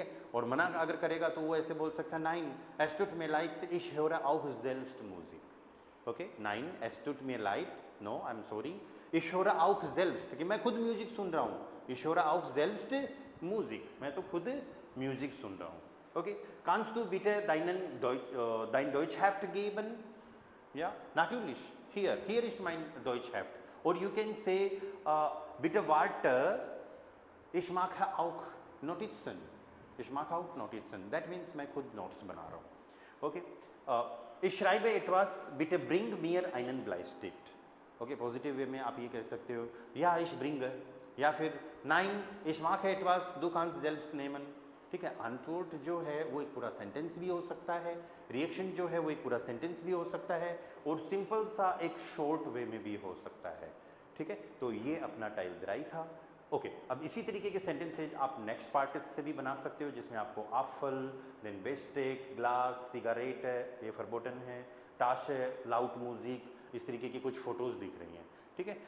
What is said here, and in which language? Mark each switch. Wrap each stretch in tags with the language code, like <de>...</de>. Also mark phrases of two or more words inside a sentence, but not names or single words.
<hi>और मना अगर करेगा तो वो ऐसे बोल सकता है</hi> <de>nein es tut mir leid ich höre auch selbst Musik, ओके। nein es tut mir leid,</de> <en>no I'm sorry,</en> <de>ich höre auch selbst,</de> <hi>कि मैं खुद म्यूजिक सुन रहा हूँ,</hi> <de>ich höre auch selbst Musik,</de> <hi>मैं तो खुद म्यूजिक सुन रहा हूँ, ओके।</hi> <de>kannst du bitte dein Deutsch Heft geben, ja natürlich, hier ist mein Deutsch Heft,</de> <en>or you can say</en> <de>bitte warte, ich mache auch Notizen, ich mache auch Notizen,</de> <en>that means</en> <hi>मैं खुद नोट्स बना रहा हूँ, ओके।</hi> <de>ich schreibe etwas, bitte bring mir einen Bleistift,</de> <hi>ओके। पॉजिटिव वे में आप ये कह सकते हो या</hi> <de>ich bringe,</de> <hi>या फिर</hi> <de>nein ich mache etwas, du kannst selbst nehmen,</de> <hi>ठीक है। अनटोल्ड जो है वो एक पूरा सेंटेंस भी हो सकता है, रिएक्शन जो है वो एक पूरा सेंटेंस भी हो सकता है, और सिंपल सा एक</hi> <en>short way</en> <hi>में भी हो सकता है, ठीक है। तो ये अपना</hi> <de>Teil drei</de> <hi>था, ओके। अब इसी तरीके के सेंटेंसेज आप</hi> <en>next part</en> <hi>से भी बना सकते हो, जिसमें आपको आफल, देन बेस्टेक, ग्लास, सिगारेट है, ये फरबोटन है, टाश है,</hi> <en>loud music,</en> <hi>इस तरीके की कुछ फोटोज़ दिख रही हैं, ठीक है।</hi>